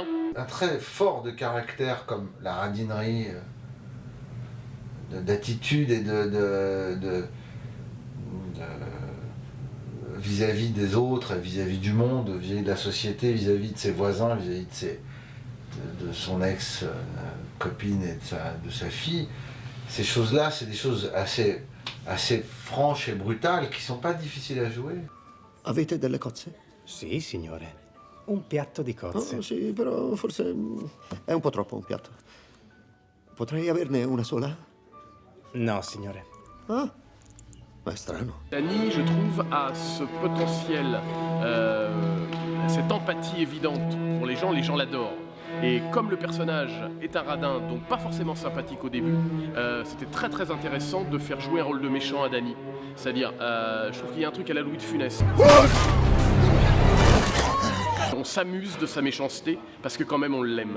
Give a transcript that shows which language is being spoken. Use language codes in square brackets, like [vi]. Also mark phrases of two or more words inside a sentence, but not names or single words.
[fr] Un trait fort de caractère comme la radinerie, d'attitude et vis-à-vis des autres, vis-à-vis du monde, vis-à-vis de la société, vis-à-vis de ses voisins, vis-à-vis de son ex-copine et de sa fille. Ces choses-là, c'est des choses assez franches et brutales qui sont pas difficiles à jouer. [it] Avete delle cozze? Sì, signore. Un piatto di cozze. Oh, sì, però forse è un po' troppo un piatto. Potrei averne una sola? No, signore. Ah, ma è strano. [fr] Dany, je trouve, a ce potentiel, cette empathie évidente pour les gens l'adorent. Et comme le personnage est un radin, donc pas forcément sympathique au début, c'était très intéressant de faire jouer un rôle de méchant à Dany. C'est-à-dire, je trouve qu'il y a un truc à la Louis de Funès. On s'amuse de sa méchanceté parce que quand même on l'aime.